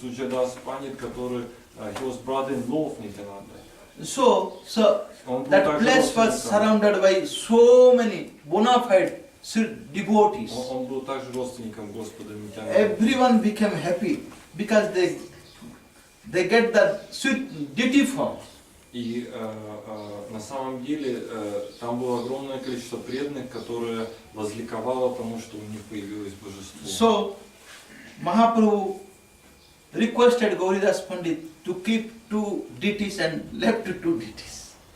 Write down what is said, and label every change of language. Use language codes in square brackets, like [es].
[ru] Суджадас Пандит, который [en] he was brother-in-law of Nityananda. So that place was surrounded by so many bona fide devotees. [ru] Он был также родственником Господа Нитянанда. [en] Everyone became happy because they get the sweet deity form. [ru] И на самом деле там было огромное количество преданных, которые возликовало тому, что у них появилось божество. [en] So Mahaprabhu requested Gauridas Pandit to keep 2 deities and left 2 deities.